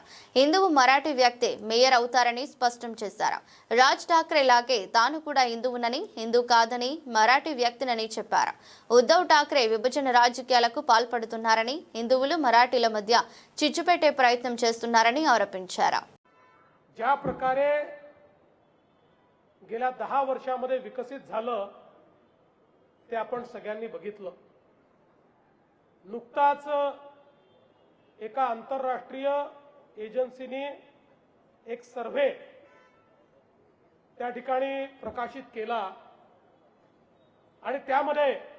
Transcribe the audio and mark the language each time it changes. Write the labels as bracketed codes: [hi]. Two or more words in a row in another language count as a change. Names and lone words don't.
[te] హిందువు మరాఠీ వ్యక్తి మేయర్ అవుతారని స్పష్టం చేశారు. రాజ్ ఠాక్రే లాగే తాను కూడా హిందువునని, హిందూ కాదని మరాఠీ వ్యక్తినని చెప్పారు. ఉద్ధవ్ ఠాక్రే విభజన రాజకీయాలకు పాల్పడుతున్నారని, హిందువులు మరాఠీల మధ్య చిచ్చు పెట్టే ప్రయత్నం చేస్తున్నారని ఆరోపించారు. [mr] ज्या प्रकारे गेल्या 10 वर्षांमध्ये विकसित झालं ते आपण सगळ्यांनी बघितलं. नुकताच एका आंतरराष्ट्रीय एजन्सीने एक सर्व्हे त्या ठिकाणी प्रकाशित केला आणि त्यामध्ये